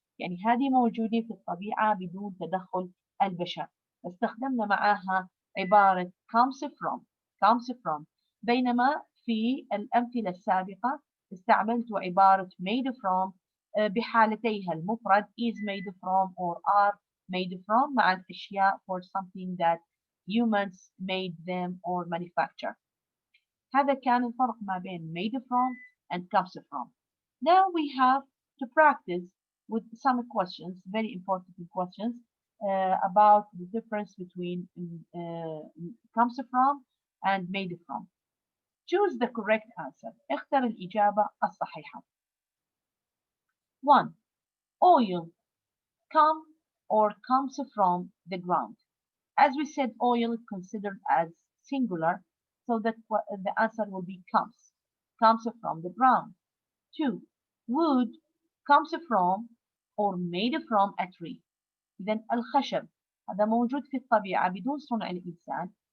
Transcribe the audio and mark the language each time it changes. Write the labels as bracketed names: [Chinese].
[Arabic] يعني هذه موجودة في الطبيعة بدون تدخل البشر. استخدمنا معها عبارة comes from بينما في الأمثلة السابقة استعملت عبارة [English] made from [Arabic] بحالتيها المفرد [English] is made from or are made from [Arabic] مع الأشياء [English] for something that humans made them or manufacture. [Arabic] هذا كان الفرق ما بين made from and comes from. [English] Now we have to practice with some questions, very important questions about the difference between comes from and made from. Choose the correct answer. [Arabic] اختر الإجابة الصحيحة. 1. [English] Oil come or comes from the ground. As we said, oil is considered as singular, so that the answer will be comes from the ground. 2. Wood comes from or made from a tree. [Arabic] إذن الخشب هذا موجود في الطبيعة بدون صنع الإنسان.